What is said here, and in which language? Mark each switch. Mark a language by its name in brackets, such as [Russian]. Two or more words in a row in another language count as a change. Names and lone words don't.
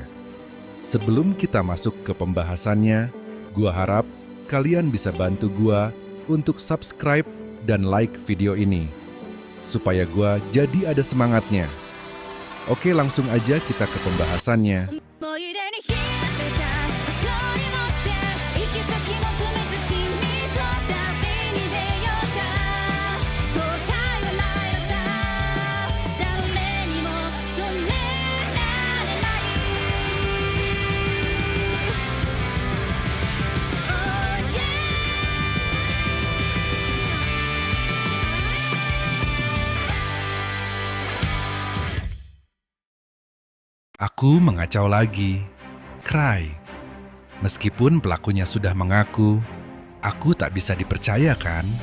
[Indonesian] Sebelum kita masuk ke pembahasannya, gua harap kalian bisa bantu gua untuk subscribe dan like video ini, supaya gua jadi ada semangatnya. Oke, langsung aja kita ke pembahasannya. [Japanese] 思い出に浸ってた誇り持って行き先求めず君と旅に出ようか後悔はないのさ誰にも止められない [English] Oh yeah [Indonesian] Aku mengacau lagi. Cry. Meskipun pelakunya sudah mengaku, aku tak bisa dipercaya kan?